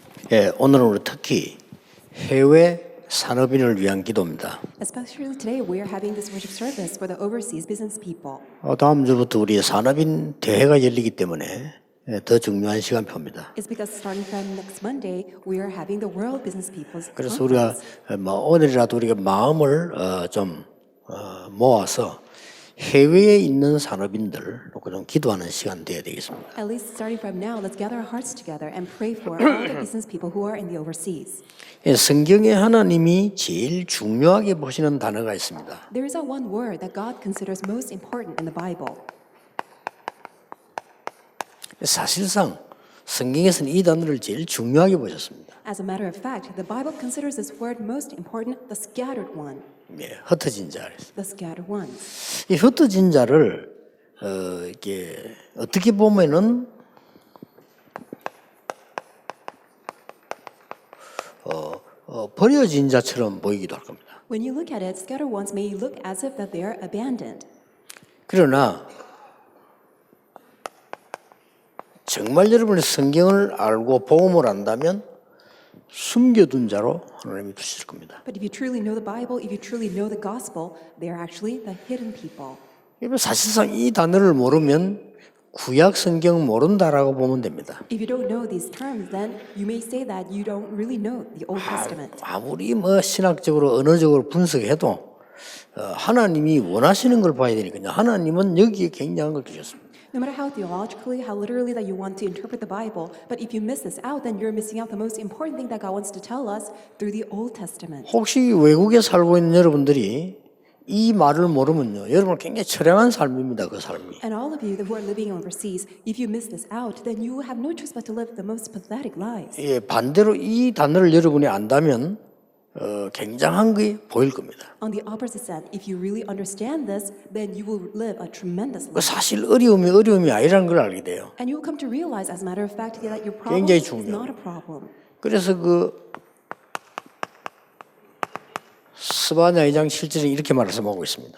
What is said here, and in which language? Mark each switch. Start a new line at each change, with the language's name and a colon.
Korean: 예, 오늘은 우리 특히 해외 산업인을 위한 기도입니다.
English: Especially today, we are having this worship service for the overseas business people.
Korean: 다음 주부터 우리 산업인 대회가 열리기 때문에 더 중요한 시간표입니다.
English: It's because starting from next Monday, we are having the World Business People's
Korean: 그래서 우리가
English: Conference.
Korean: 오늘이라도 우리가 마음을 좀 모아서 해외에 있는 산업인들 놓고 좀 기도하는 시간 되어야 되겠습니다.
English: At least starting from now, let's gather our hearts together and pray for all the business people who are in the overseas.
Korean: 예, 성경에 하나님이 제일 중요하게 보시는 단어가 있습니다.
English: There is a one word that God considers most important in the Bible.
Korean: 사실상 성경에서는 이 단어를 제일 중요하게 보셨습니다.
English: As a matter of fact, the Bible considers this word most important, the scattered one.
Korean: 예, 흩어진 자.
English: The scattered ones.
Korean: 이 흩어진 자를 이게 어떻게 보면은 버려진 자처럼 보이기도 할 겁니다.
English: When you look at it, scattered ones may look as if that they are abandoned.
Korean: 그러나 정말 여러분이 성경을 알고 복음을 안다면 숨겨둔 자로 하나님이 두실 겁니다.
English: But if you truly know the Bible, if you truly know the gospel, they are actually the hidden people.
Korean: 사실상 이 단어를 모르면 구약 성경 모른다라고 보면 됩니다.
English: If you don't know these terms, then you may say that you don't really know the Old Testament.
Korean: 아무리 신학적으로 언어적으로 분석해도 하나님이 원하시는 걸 봐야 되니까요. 하나님은 여기에 굉장한 걸 주셨습니다.
English: No matter how theologically, how literally that you want to interpret the Bible, but if you miss this out, then you're missing out the most important thing that God wants to tell us through the Old Testament.
Korean: 혹시 외국에 살고 있는 여러분들이 이 말을 모르면요, 여러분 굉장히 처량한 삶입니다. 그 삶이.
English: And all of you who are living overseas, if you miss this out, then you have no choice but to live the most pathetic lives.
Korean: 예, 반대로 이 단어를 여러분이 안다면 굉장한 게 보일 겁니다.
English: On the opposite side, if you really understand this, then you will live a tremendous life.
Korean: 사실 어려움이 아니라는 걸 알게 돼요.
English: And you will come to realize, as a matter of fact, that your problem
Korean: 굉장히
English: is
Korean: 중요해요.
English: not a problem.
Korean: 그래서 스바냐 2장 7절에 이렇게 말씀하고 있습니다.